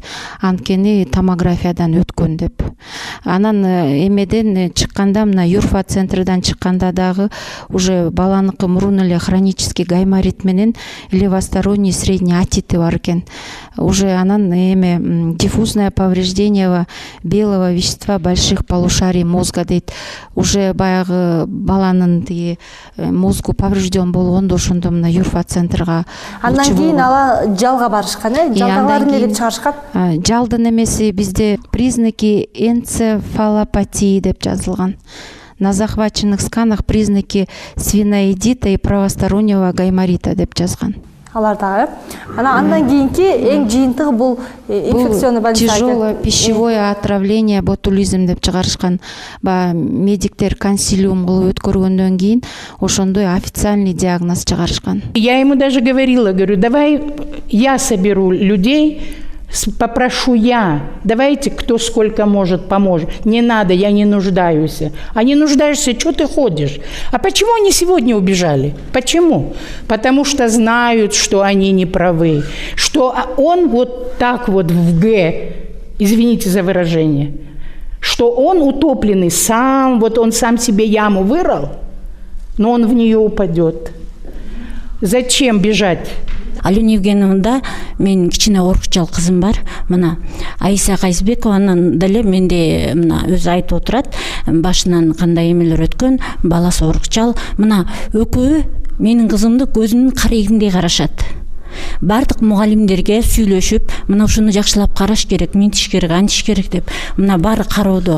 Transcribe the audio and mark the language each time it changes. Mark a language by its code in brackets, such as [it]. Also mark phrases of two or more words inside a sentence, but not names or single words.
[ky] Анткени томографиядан өткөн деп. Анан эмеден чыкканда, мына Юрфа центрдан чыкканда дагы уже баланыкы мурун эле [ru] хронический гайморит [ky] менен [ru] левосторонний средний отиты [ky] бар экен. [ru] Уже анан диффузное повреждение белого вещества больших полушарий кори мозга дейт. [ky] Уже баягы баланын тиги мозгу поврежден болгондо ошондо мына юрфа центрга. Андан кийин ала жалга барышкан, жалдагылар эмне деп чыгарышкан? Жалдын эмеси bizde [ru] признаки энцефалопатии [ky] деп жазылган. [ru] На захваченных сканах признаки свиноидита и правостороннего гайморита [ky] деп жазган. [ru] Алардагы. [ky] Андан кийинки эң жыйынтыгы бул [ru] инфекционный больница. Тяжелое пищевое отравление, ботулизм [ky] деп чыгарышкан. Медиктер консилиум кылып өткөргөндөн кийин ошондой [ru] официальный диагноз [ky] чыгарышкан. [ru] Я ему даже говорила, говорю, давай я соберу людей, попрошу я, давайте кто сколько может поможет. Не надо, я не нуждаюсь. А не нуждаешься, что ты ходишь? А почему они сегодня убежали? Почему? Потому что знают, что они не правы. Что он вот так вот в Г, извините за выражение, что он утопленный сам, вот он сам себе яму вырыл, но он в нее упадет. Зачем бежать? [ky] Алена Евгеньевнада мен кичине оркучал кызым бар. Мына Айса Кайсбекованын деле менде мына өзү айтып отурат. Башынан кандай эмелер өткөн, баласы оркучал. Мына экөө менин кызымды көзүнүн карегиндей карашат. Бардык мугалимдерге сүйлөшүп, мына ушуну жакшылап караш керек, минтиш керек, антиш керек деп, мына баары кароодо.